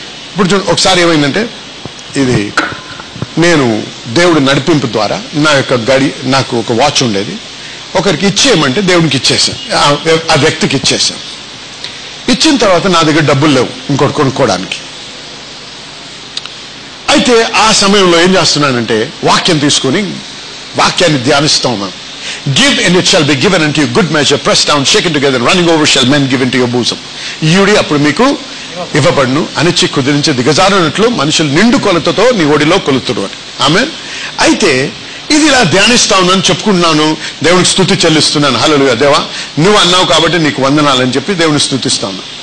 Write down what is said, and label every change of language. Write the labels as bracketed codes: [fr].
[te] ఇప్పుడు ఒకసారి ఏమైందంటే, ఇది నేను దేవుడి నడిపింపు ద్వారా నాకు ఒక వాచ్ ఉండేది. ఒకరికి ఇచ్చేయమంటే దేవునికి ఇచ్చేసాను, ఆ వ్యక్తికి ఇచ్చేసాను. ఇచ్చిన తర్వాత నా దగ్గర డబ్బులు లేవు ఇంకోటి కొనుక్కోవడానికి. అయితే ఆ సమయంలో ఏం చేస్తున్నానంటే, వాక్యం తీసుకొని వాక్యాన్ని ధ్యానిస్తూ ఉన్నాను. [en] Give and it shall be given unto you, good measure, pressed down, shaken together, running over shall men give into your bosom. [te] ఈయుడి అప్పుడు మీకు ఇవ్వబడును, అనిచ్చి కుదిరించి దిగజారునట్లు మనుషులు నిండు కొలతతో నీ ఒడిలో కొలుతుడు అని. ఆమెన్. అయితే ఇది ఇలా ధ్యానిస్తా ఉన్నాను, చెప్పుకుంటున్నాను, దేవునికి స్తుతి చెల్లిస్తున్నాను. హల్లెలూయా. దేవా నువ్వు అన్నావు కాబట్టి నీకు వందనాలని చెప్పి దేవుని స్తుతిస్తాను.